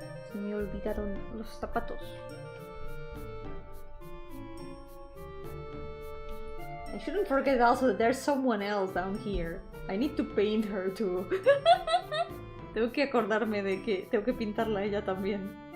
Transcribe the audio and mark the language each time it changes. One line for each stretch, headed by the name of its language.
Spanish: Se me olvidaron los zapatos.
English: I shouldn't forget also that there's someone else down here. I need to paint her too.
Spanish: Tengo que acordarme de que tengo que pintarla a ella también.